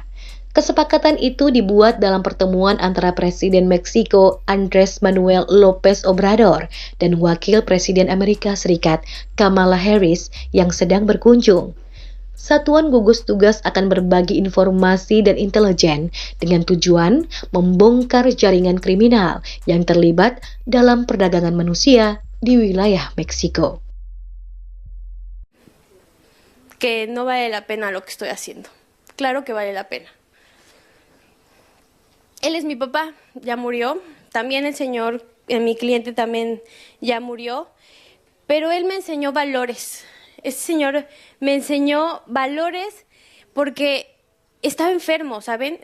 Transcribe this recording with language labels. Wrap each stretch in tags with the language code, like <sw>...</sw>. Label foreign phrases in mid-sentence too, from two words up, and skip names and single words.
<id>Kesepakatan itu dibuat dalam pertemuan antara Presiden Meksiko Andrés Manuel López Obrador dan Wakil Presiden Amerika Serikat Kamala Harris yang sedang berkunjung. Satuan gugus tugas akan berbagi informasi dan intelijen dengan tujuan membongkar jaringan kriminal yang terlibat dalam perdagangan manusia di wilayah Meksiko.</id> <es>Que no vale la pena lo que estoy haciendo. Claro que vale la pena. Él es mi papá, ya murió. También el señor, mi cliente también ya murió. Pero él me enseñó valores. Ese señor me enseñó valores porque estaba enfermo, ¿saben?</es>